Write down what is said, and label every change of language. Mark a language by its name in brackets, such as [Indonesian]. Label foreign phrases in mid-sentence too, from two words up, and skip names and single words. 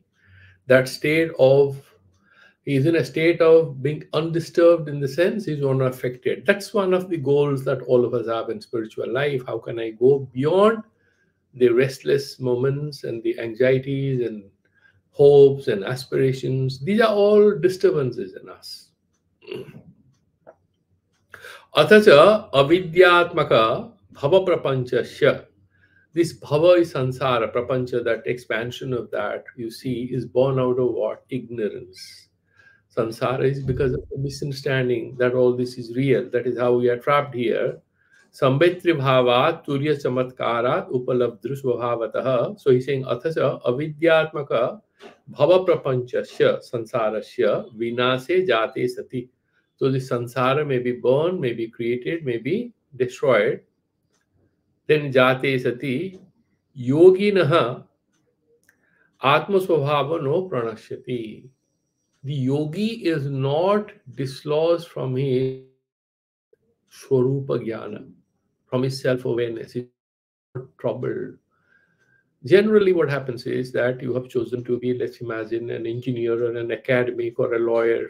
[English] That state of, he is in a state of being undisturbed in the sense he is unaffected. That's one of the goals that all of us have in spiritual life. How can I go beyond the restless moments and the anxieties and hopes and aspirations? These are all disturbances in us. [Sanskrit] Atacha avidyatmaka bhava prapanchasya. [English] This bhava is sansara, prapancha, that expansion of that, you see, is born out of what? Ignorance. Sansara is because of the misunderstanding that all this is real. That is how we are trapped here. [Sanskrit] Sambetri bhavat turya chamatkarat upalabdru svabhavataha. [English] So he's saying [Sanskrit] athasa avidyatmaka bhava prapanchasya sansarasya vinase jate sati. [English] So the sansara may be born, may be created, may be destroyed. [Sanskrit] Then jate sati yoginaha atma svabhava no pranashyati. [English] The yogi is not dislodged from his [Sanskrit] swarupa jnana, [English] from his self-awareness. He's not troubled. Generally, what happens is that you have chosen to be, let's imagine, an engineer or an academic or a lawyer.